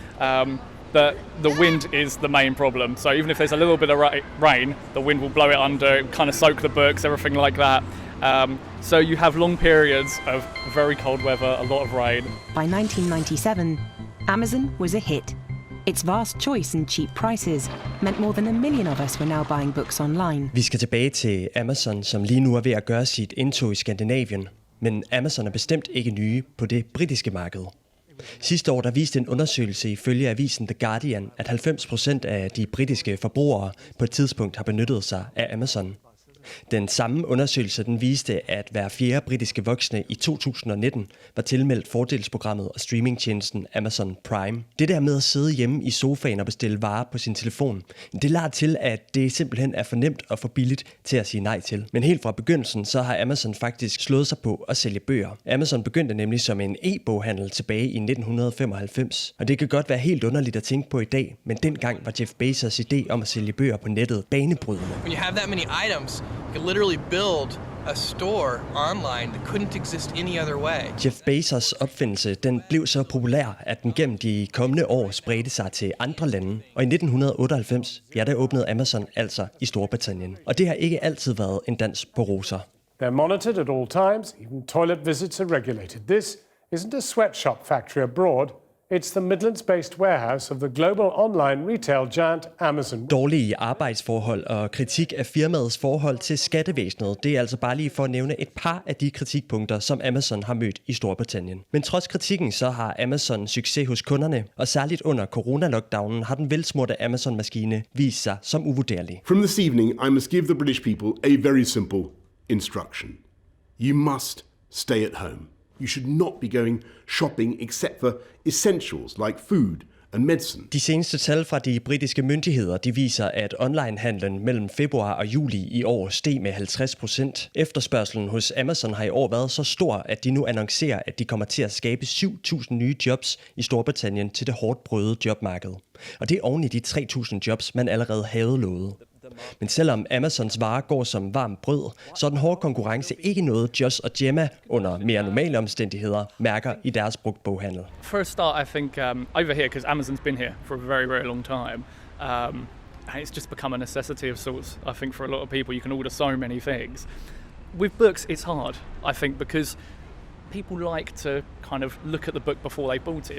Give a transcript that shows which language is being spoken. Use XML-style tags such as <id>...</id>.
<en>But the wind is the main problem. So even if there's a little bit of rain, the wind will blow it under, kind of soak the books, everything like that. So you have long periods of very cold weather, a lot of rain. By 1997, Amazon was a hit. Its vast choice and cheap prices meant more than 1 million of us were now buying books online.</en> <da>Vi skal tilbage til Amazon, som lige nu er ved at gøre sit indtog i Skandinavien. Men Amazon er bestemt ikke nye på det britiske marked. Sidste år der viste en undersøgelse ifølge avisen The Guardian, at 90% af de britiske forbrugere på et tidspunkt har benyttet sig af Amazon. Den samme undersøgelse den viste, at hver fjerde britiske voksne i 2019 var tilmeldt fordelsprogrammet og streamingtjenesten Amazon Prime. Det der med at sidde hjemme i sofaen og bestille varer på sin telefon, det lader til, at det simpelthen er for nemt og for billigt til at sige nej til. Men helt fra begyndelsen, så har Amazon faktisk slået sig på at sælge bøger. Amazon begyndte nemlig som en e-boghandel tilbage i 1995. Og det kan godt være helt underligt at tænke på i dag, men dengang var Jeff Bezos' idé om at sælge bøger på nettet banebrydende.</da> <en>When you have that many items, you can literally build a store online that couldn't exist any other way.</en> <da>Jeff Bezos' opfindelse, den blev så populær, at den gennem de kommende år spredte sig til andre lande. Og i 1998, der åbnede Amazon altså i Storbritannien. Og det har ikke altid været en dans på roser.</da> <en>They're monitored at all times, even toilet visits are regulated. This isn't a sweatshop factory abroad. It's the Midlands-based warehouse of the global online retail giant Amazon.</en> <da>Dårlige arbejdsforhold og kritik af firmaets forhold til skattevæsenet, det er altså bare lige for at nævne et par af de kritikpunkter, som Amazon har mødt i Storbritannien. Men trods kritikken, så har Amazon succes hos kunderne, og særligt under corona-lockdownen har den velsmurte Amazon-maskine vist sig som uvurderlig.</da> <en>From this evening, I must give the British people a very simple instruction. You must stay at home. You should not be going shopping except for essentials like food and medicine.</en> <da>De seneste tal fra de britiske myndigheder, de viser, at onlinehandlen mellem februar og juli i år steg med 50%. Efterspørgselen hos Amazon har i år været så stor, at de nu annoncerer, at de kommer til at skabe 7.000 nye jobs i Storbritannien til det hårdt prøvede jobmarked. Og det er oven i de 3.000 jobs, man allerede havde lovet. Men selvom Amazons varer går som varmt brød, så er den hårde konkurrence ikke noget Josh og Gemma under mere normale omstændigheder mærker i deres brugtboghandel.</da> <en>For a start, I think over here, because Amazon's been here for a very, very long time, and it's just become a necessity of sorts. I think for a lot of people, you can order so many things. With books, it's hard, I think, because people like to kind of look at the book before they bought it.</en>